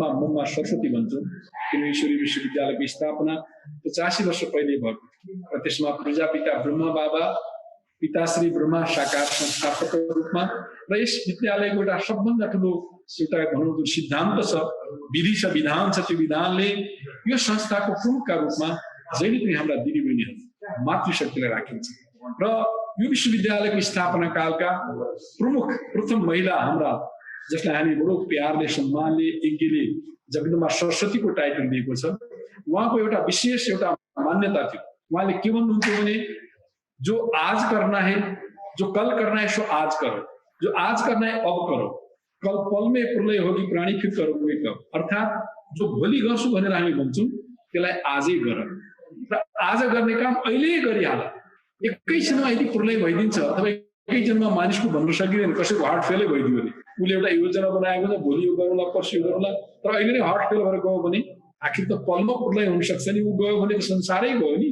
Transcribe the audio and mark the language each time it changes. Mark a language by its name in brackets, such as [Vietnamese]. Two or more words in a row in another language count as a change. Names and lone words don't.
[Nepali] मम्मा सरस्वती भन्छौँ, किन ईश्वरी विश्वविद्यालयको स्थापना 85 वर्ष पहिले भएको र त्यसमा प्रजापिता ब्रह्मा बाबा, पिताश्री ब्रह्मा साकार संस्थापकको रूपमा र यस विद्यालयको एउटा सबभन्दा ठुलो एउटा भनौँ जुन सिद्धान्त छ, विधि छ, विधान छ, त्यो विधानले यो संस्थाको प्रमुखका रूपमा जहिले पनि हाम्रा दिदीबहिनीहरू मातृशक्तिलाई राखिन्छ। र यो विश्वविद्यालयको स्थापना कालका प्रमुख प्रथम महिला हाम्रा, जसलाई हामी बडो प्यारले सम्मानले यज्ञले जगदम्बा सरस्वतीको टाइटल दिएको छ, उहाँको एउटा विशेष एउटा मान्यता थियो। उहाँले के भन्नुहुन्थ्यो भने [Hindi] जो आज करना है, जो कल करना है सो आज करो, जो आज करना है अब करो, कल पल में प्रलय होगी प्राणी फिर करोगे कब। [Nepali] अर्थात जो भोलि गर्छु भनेर हामी भन्छौँ त्यसलाई आजै गर र आज गर्ने काम अहिले गरिहाल। एकैछिनमा यदि प्रलय भइदिन्छ अथवा एकैछिनमा मानिसको भन्न सकिँदैन, कसैको हार्ट फेलै भइदियो भने उसले एउटा योजना बनाएको छ भोलि यो गरौँला पर्सि यो गरौँला, तर अहिले नै हार्ट फेल भएर गयो भने आखिर त पलमा प्रलय हुन सक्छ नि, ऊ गयो भने त संसारै गयो नि।